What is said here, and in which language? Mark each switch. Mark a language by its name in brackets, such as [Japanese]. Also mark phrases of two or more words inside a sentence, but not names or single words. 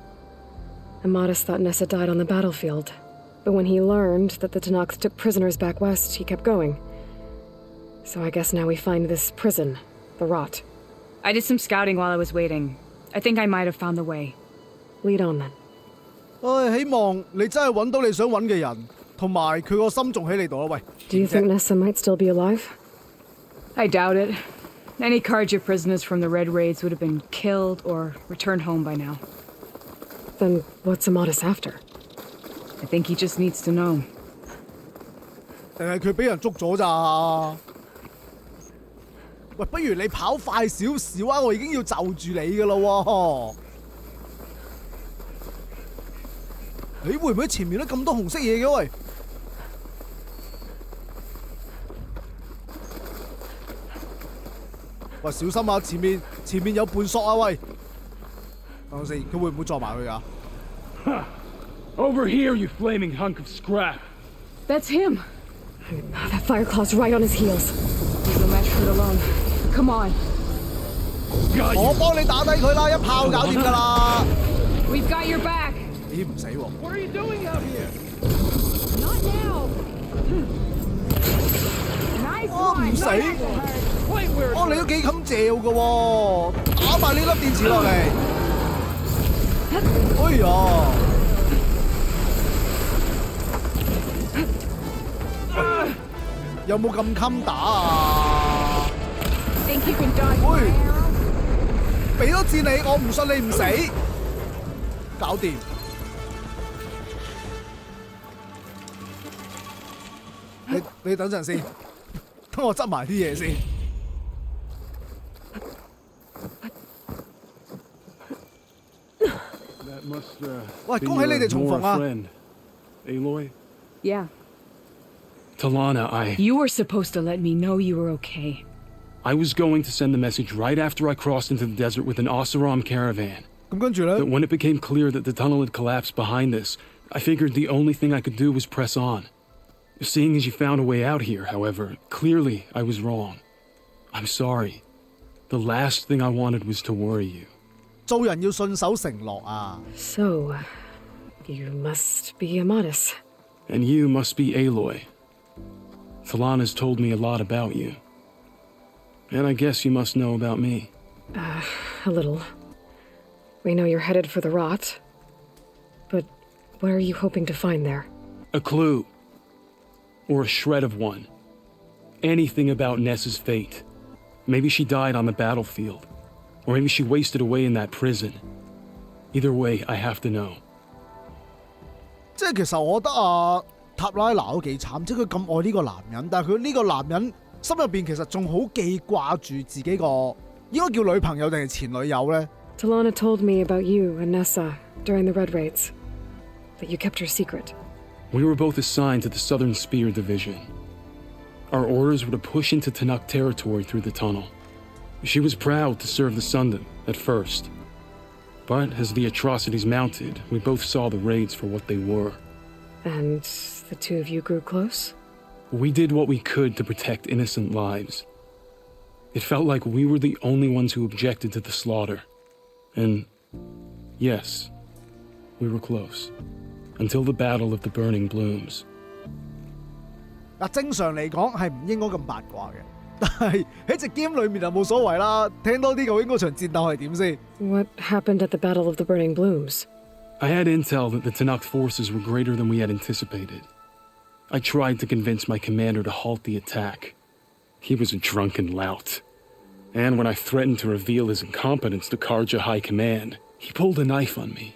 [English] Amatis thought Nessa died on the battlefield, but when he learned that the Tanakh took prisoners back west, he kept going. So I guess now we find this prison, the Rot. I did some scouting while I was waiting. I think I might have found the way. Lead on then. [Cantonese] 希望你真係揾到你想揾嘅人，同埋佢個心仲喺你度啊！喂 [English] Do you think Nessa might still be alive? I doubt it. Any Karja prisoners from the Red Raids would have been killed or returned home by now. Then what's Amatis after? I think he just needs to know. [Cantonese] 定係佢俾人捉咗咋？喂，不如你跑快少少啊！我已經要就住你噶啦喎！你會唔會前面都咁多紅色嘢嘅喂？喂，小心啊！前面有半索啊喂！等陣先，佢會唔會撞埋佢㗎？ [English] Over here, you flaming hunk of scrap. That's him. That Fireclaw's right on his heels. He's no match for it alone. Come on. Got [Cantonese] 我 [English] you. [Cantonese] 幫你打低佢啦，一炮搞掂㗎啦。 [English] We've got your back. [Cantonese] 咦，唔死喎！ [English] What are you doing out here? Not now. Nice [Cantonese] 我唔 [English] one. [Cantonese] 死。 [English] Wait, where? [Cantonese] 哦，你都幾襟嚼㗎喎，打埋呢粒電池落嚟。哎呀！有冇咁襟打啊？ [English] Think you can dodge my [Cantonese] 喂， [English] arrow? [Cantonese] 俾多次你，我唔信你唔死。搞掂。你等陣先，等我執埋啲嘢先。 [English] That must, [Cantonese] 喂， [English] be [Cantonese] 恭喜你哋 [English] your [Cantonese] 重 [English] Nora [Cantonese] 逢啊！ [English] friend, Aloy? Yeah. Talana, You were supposed to let me know you were okay. I was going to send the message right after I crossed into the desert with an Oseram caravan. [Cantonese] 咁跟住咧 [English] But，when it became clear that the tunnel had collapsed behind us, I figured the only thing I could do was press on. Seeing as you found a way out here, however, clearly I was wrong. I'm sorry. The last thing I wanted was to worry you. [Cantonese] 做人要信守承諾啊！ [English] So, you must be Amatis. And you must be Aloy. Talana's told me a lot about you. And I guess you must know about me. A little. We know you're headed for the rot. But what are you hoping to find there? A clue. Or a shred of one. Anything about Nessa's fate. Maybe she died on the battlefield. Or maybe she wasted away in that prison. Either way, I have to know. [Cantonese] 即係其實我覺得啊，塔拉娜都幾慘，即係佢咁愛呢個男人，但係佢呢個男人心入邊其實仲好記掛住自己個應該叫女朋友定係前女友咧？ [English] Talana told me about you and Nessa during the Red Raids. That you kept her secret. We were both assigned to the Southern Spear Division. Our orders were to push into Tanuk territory through the tunnel. She was proud to serve the Sundom at first. But as the atrocities mounted, we both saw the raids for what they were. And the two of you grew close? We did what we could to protect innocent lives. It felt like we were the only ones who objected to the slaughter. And yes, we were close. Until the Battle of the Burning Blooms. [Cantonese] 嗱，正常嚟講係唔應該咁八卦嘅，但係喺隻 game 裏面就冇所謂啦。聽多啲究竟嗰場戰鬥係點先？ [English] What happened at the Battle of the Burning Blooms? I had intel that the Tanakh forces were greater than we had anticipated. I tried to convince my commander to halt the attack. He was a drunken lout. And when I threatened to reveal his incompetence to Karja High Command, he pulled a knife on me.